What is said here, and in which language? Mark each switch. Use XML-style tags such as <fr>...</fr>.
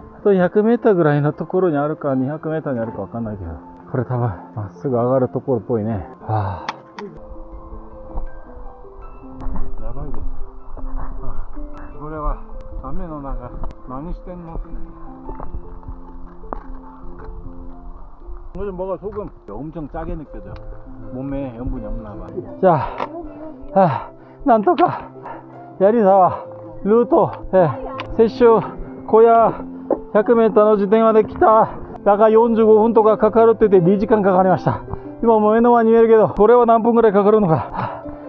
<ja>あと100メーターぐらいのところにあるか200メーターにあるかわかんないけど、これ多分まっすぐ上がるところっぽいね。はあ、やばいです。これは雨の中何してんの?</ja> <ko>요즘 뭐가 조금 엄청 짜게 느껴져. 몸에 염분이 없나 봐.</ko> <ja>자, なんとか槍沢ルート、摂取小屋 100m の時点まで来た。だが45分とかかかるって言って2時間かかりました。今もう目の前に見えるけど、これは何分ぐらいかかるのか。</ja>